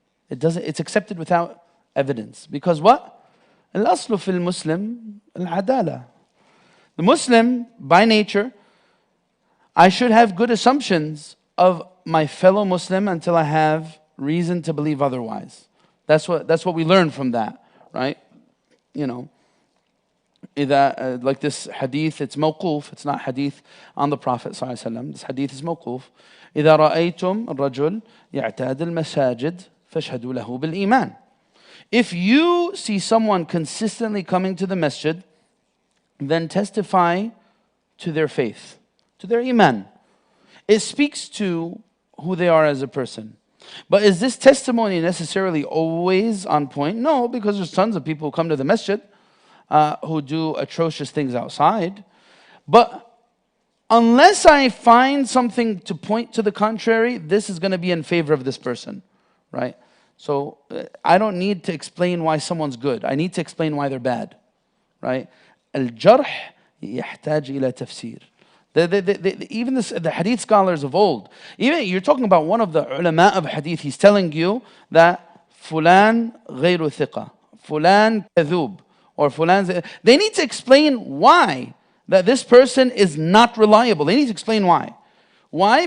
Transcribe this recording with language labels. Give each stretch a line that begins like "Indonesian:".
English: It's accepted without evidence. Because what?
Arabic: الأصل في المسلم العدالة.
English: The Muslim, by nature, I should have good assumptions of my fellow Muslim until I have reason to believe otherwise. That's what we learn from that, right? Like this hadith, it's mawquf, it's not hadith on the Prophet ﷺ. This hadith is mawquf.
Arabic: إذا رأيتم الرجل يعتاد المساجد فاشهدوا له بالإيمان.
English: If you see someone consistently coming to the masjid, then testify to their faith, to their iman. It speaks to who they are as a person. But is this testimony necessarily always on point? No, because there's tons of people who come to the masjid who do atrocious things outside. But unless I find something to point to the contrary, this is going to be in favor of this person, right? So I don't need to explain why someone's good. I need to explain why they're bad, right?
Arabic: Al-jarh يحتاج إلى تفسير.
English: Even the hadith scholars of old, even you're talking about one of the ulama of hadith, he's telling you that fulan
Arabic: غير ثقة,
English: fulan
Arabic: كذوب,
English: or fulan, they need to explain why that this person is not reliable. They need to explain why. Why?